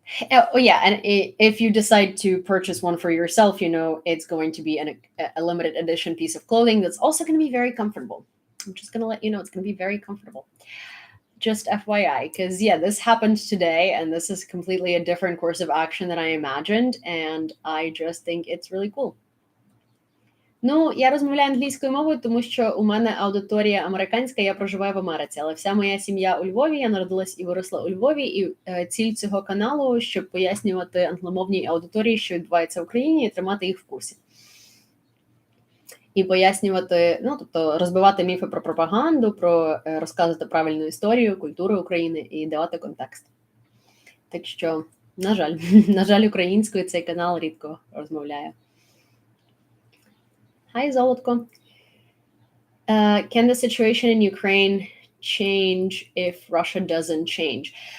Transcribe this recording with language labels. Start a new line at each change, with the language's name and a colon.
English: Oh yeah, and if you decide to purchase one for yourself, it's going to be a limited edition piece of clothing that's also going to be very comfortable. I'm just going to let you know it's going to be very comfortable. Just FYI, because this happened today, and this is completely a different course of action than I imagined, and I just think it's really cool.
Ukrainian: Ну, я розмовляю англійською мовою, тому що у мене аудиторія американська, я проживаю в Америці, але вся моя сім'я у Львові, я народилась і виросла у Львові, і ціль цього каналу, щоб пояснювати англомовній аудиторії, що відбувається в Україні, і тримати їх в курсі. І пояснювати, тобто розбивати міфи про пропаганду, про розказувати правильну історію, культуру України і давати контекст. Так що, на жаль, українською цей канал рідко розмовляє.
English: Hi, Zolotko. Can the situation in Ukraine change if Russia doesn't change?